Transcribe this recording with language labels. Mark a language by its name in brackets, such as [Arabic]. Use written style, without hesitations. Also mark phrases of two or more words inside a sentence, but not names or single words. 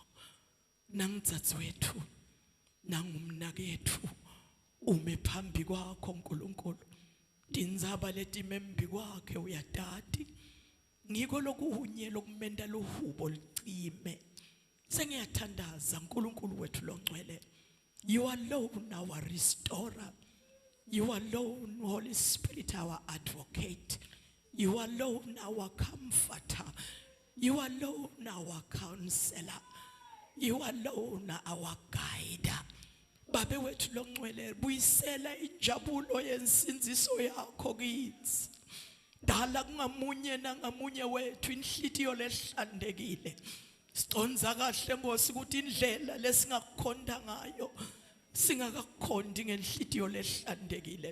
[Swati] Nangitsatsi nangumnakethu. Ume phambi kwakho Nkulunkulu. Tindzaba letimembi kwakhe uyatati. Ngiko lokunye lokumenda lohubo licime. Sengiyathandaza Nkulunkulu wethu longcwele. [English] You alone our restorer. You alone Holy Spirit our advocate. You alone our comforter. You alone our counselor. You alone our guide. [Swati] Babe wethu longcwele buyisela injabulo yensinziso yakho kithi. Dala kungamunye nangamunye wethu inhlitiyo lehlandekile. Siconza kahle Nkosi ukuthi indlela lesingakukhonda ngayo singakakhondi ngenhlitiyo lehlandekile.